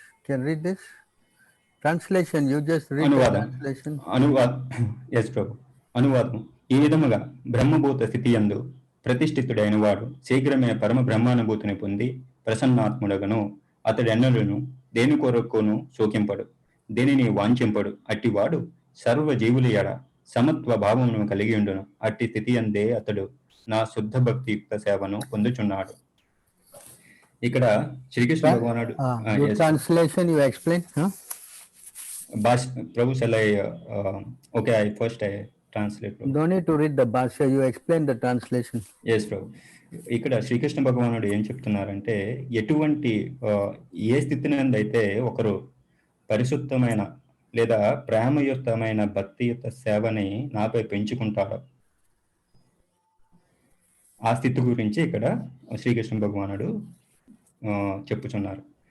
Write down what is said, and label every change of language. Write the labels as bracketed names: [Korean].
[English] Can read this translation? You just read the [Telugu] అనువాదం [English] translation. Yes ప్రభు. [Telugu] అనువాదం: ఈ విధముగా బ్రహ్మభూత స్థితి యందు ప్రతిష్ఠితుడైన వాడు శీఘ్రమే పరమ బ్రహ్మానుభూతిని పొంది ప్రసన్నాత్ముడగను. అతడెన్నడూను దేని కొరకును శోకింపడు, దేనిని వాంఛింపడు. అట్టివాడు సర్వ జీవుల ఎడ సమత్వ భావమును కలిగి ఉండును. అట్టి స్థితి అందే అతడు నా శుద్ధ భక్తియుక్త సేవను పొందుచున్నాడు. ఇక్కడ శ్రీకృష్ణ భగవానుడు [English] Your translation, you explain, huh? Prabhu, shall I? Okay, I translate. Prabhu. Don't need to read the Bhashya, you explain the translation. Yes, Prabhu. [Telugu] ఇక్కడ శ్రీకృష్ణ భగవానుడు ఏం చెప్తున్నారంటే, ఎటువంటి ఏ స్థితినందైతే ఒకరు పరిశుద్ధమైన లేదా ప్రేమయుక్తమైన భక్తియుత సేవని నాపై పెంచుకుంటారో ఆ స్థితి గురించి ఇక్కడ శ్రీకృష్ణ భగవానుడు చెప్పుచున్నారు.